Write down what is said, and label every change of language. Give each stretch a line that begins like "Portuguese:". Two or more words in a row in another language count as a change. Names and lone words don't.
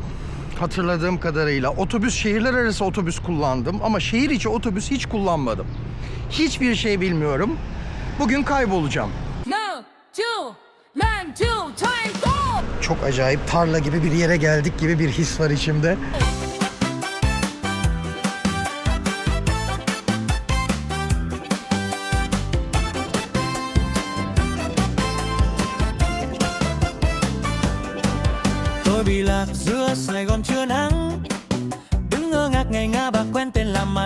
Turkish: Hatırladığım kadarıyla otobüs, şehirler arası otobüs kullandım ama şehir içi otobüs hiç kullanmadım. Hiçbir şey bilmiyorum. Bugün kaybolacağım. Çok acayip tarla gibi bir yere geldik gibi bir his var içimde.
Vietnamese: Tôi bị lạc giữa Sài Gòn trưa nắng, đứng ngơ ngác ngày ngã bạc quen tên là mặt.